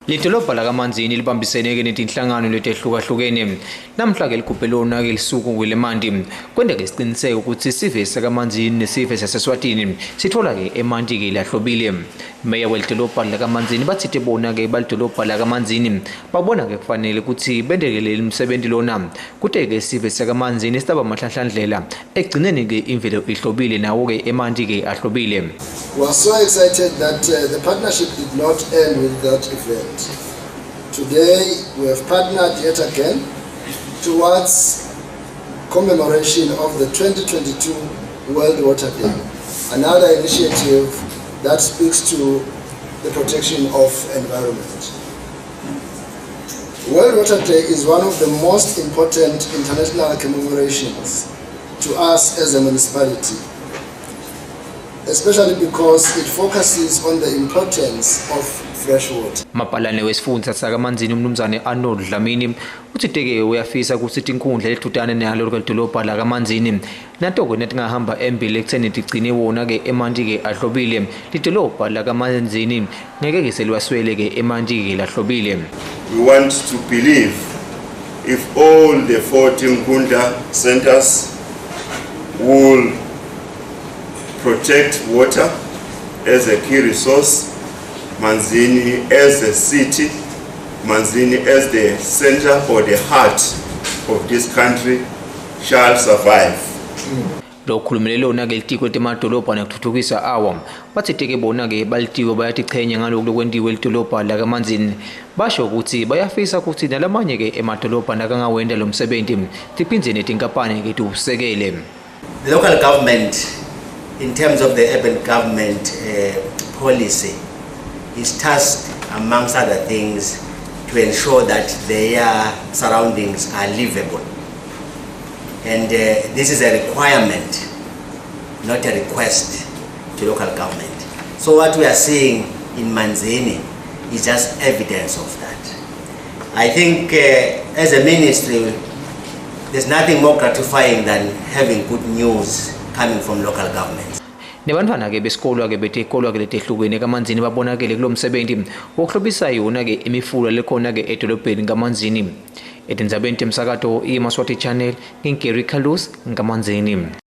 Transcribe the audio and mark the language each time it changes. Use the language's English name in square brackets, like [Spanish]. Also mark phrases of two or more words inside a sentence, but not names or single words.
[Swati] Lidolobha lakamanzini libambisene netinhlangano letehlukahlukene namhla ke ligubhelona ke lisuku kwelemandi kwenda ke isiqiniseko ukuthi isive sakamanzini nesive saseswatini sithola ke emanti ke lahlobile. Meya welidolobha lakamanzini bathi bona ke balidolobha lakamanzini babona ke kufanele ukuthi bendekele imisebenzi lona kute ke isive sakamanzini sitaba mahlanhlandlela egcineni ke imvelo ihlobile nawo ke emanti ke ahlobile. [English] We are so excited that the partnership did not end with that event. Today we have partnered yet again towards commemoration of the 2022 World Water Day, another initiative that speaks to the protection of environment. World Water Day is one of the most important international commemorations to us as a municipality, especially because it focuses on the importance of fresh water. [Swati] Mapalane wesifundza sakamanzini umnumzane Arnold Dlamini uthi teke uyafisa ukuthi inkundla ledutane nalo lidolobha lakamanzini nato ke netingahamba embili ekutheni tigcine wona ke emanti ke ahlobile lidolobha lakamanzini ngeke ke selwaswele ke emanti ke lahlobile. [English] We want to believe if all the 14 Nkundla centers will protect water as a key resource, Manzini as a city, Manzini as the center or the heart of this country shall survive. [Swati] Lokhulumelelo na ke litiko letemadolobha nekuthuthukisa awo bathi teke bona ke balitiko bayatichenya ngalokho lokwendiwe lidolobha lakamanzini basho ukuthi bayafisa ukuthi nalamanye ke emadolobha nakangawenda lo msebenzi tiphindze netinkampani ke tusekele. [English] The local government, in terms of the urban government policy, is tasked, amongst other things, to ensure that their surroundings are livable. And this is a requirement, not a request to local government. So what we are seeing in Manzini is just evidence of that. I think as a ministry, there's nothing more gratifying than having good news coming from local governments. [Swati] Nebantwana ke besikolo ke bethekolwa ke letehlukene kamanzini babonakele kulo msebenzi wokuhlobisa yona ke imifula lekhona ke edolobheni kamanzini. Etindzabeni temsakato iMaswati Channel, ngingeri Khalus ngamanzini.